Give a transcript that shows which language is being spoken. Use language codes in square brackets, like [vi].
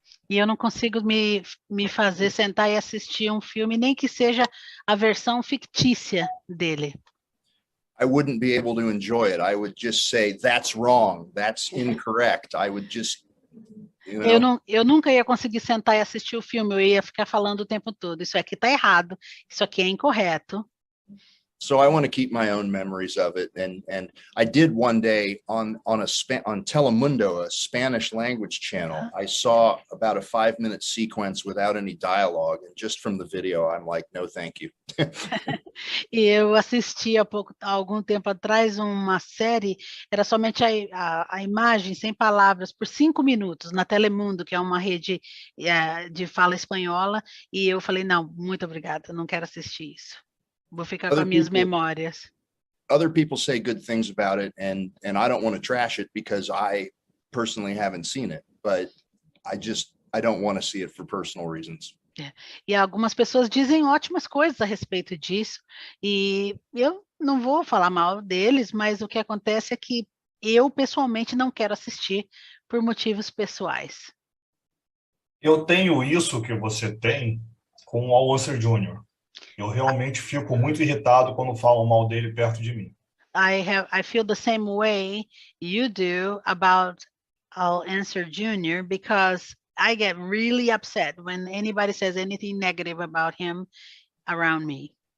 [pt] E eu não consigo me fazer sentar e assistir um filme, nem que seja a versão fictícia dele. [en] I wouldn't be able to enjoy it. I would just say, that's wrong, that's incorrect. I would just, [pt] Eu nunca ia conseguir sentar e assistir o filme, eu ia ficar falando o tempo todo, isso aqui está errado, isso aqui é incorreto. [en] So I want to keep my own memories of it. And I did one day on Telemundo, a Spanish language channel, I saw about a 5-minute sequence without any dialogue. And just from the video, I'm like, no, thank you. [pt] E eu assisti há algum tempo atrás uma série, era somente a imagem sem palavras por 5 minutos na Telemundo, que é uma rede de fala espanhola, e eu falei, não, muito obrigada, não quero assistir isso. Vou ficar com as minhas memórias. [en] Other people say good things about it, and I don't want to trash it because I personally haven't seen it, but I don't want to see it for personal reasons. [pt] E algumas pessoas dizem ótimas coisas a respeito disso, e eu não vou falar mal deles, mas o que acontece é que eu pessoalmente não quero assistir por motivos pessoais. Eu tenho isso que você tem com o Alonso Jr. Eu realmente fico muito irritado quando falam mal dele perto de mim. [en] I feel the same way you do about I'll answer Junior, because I get really upset when anybody says anything negative about him around me.